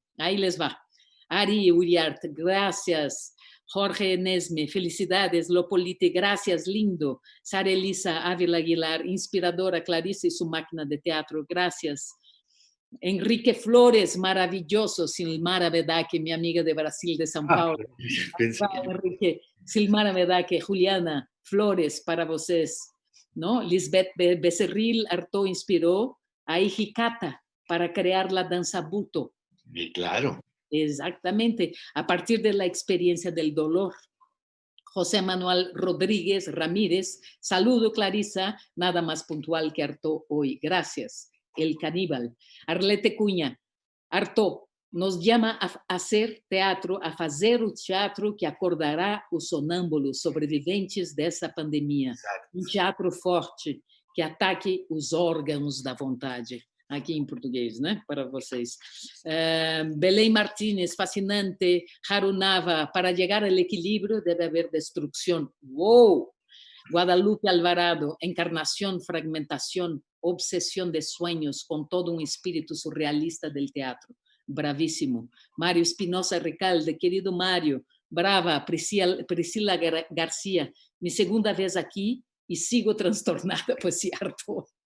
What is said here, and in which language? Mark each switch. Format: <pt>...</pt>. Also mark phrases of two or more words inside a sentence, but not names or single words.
<es>Ahí les va. Ari Uriart, gracias. Jorge Nesme, felicidades. Lopolite, gracias, lindo. Sara Elisa Ávila Aguilar, inspiradora. Clarice y su máquina de teatro, gracias. Enrique Flores, maravilloso. Silmara Vedaque, mi amiga de Brasil, de São Paulo. Enrique, Silmara Vedaque, Juliana Flores,</es> <pt>para vocês.</pt> <es>¿No? Lisbeth Becerril Artaud inspiró a Hijikata para crear la danza buto. Y claro. Exactamente, a partir de la experiencia del dolor. José Manuel Rodríguez Ramírez, saludo Clarisa, nada más puntual que Artaud hoy. Gracias. El caníbal. Arlete Cunha, Artaud nos llama a hacer teatro,</es> <pt>a fazer o teatro que acordará os sonâmbulos sobreviventes dessa pandemia. Um teatro forte que ataque os órgãos da vontade. Aqui em português, né? Para vocês. Belém Martínez, fascinante. Harunava, para chegar ao equilíbrio deve haver destruição.</pt> <es>¡Wow! Guadalupe Alvarado, encarnación, fragmentación, obsesión de sueños con todo un espíritu surrealista del teatro. Bravísimo. Mario Espinosa Recalde, querido Mario, brava. Priscila García, mi segunda vez aquí y sigo trastornada, pues sí, Artaud.</es>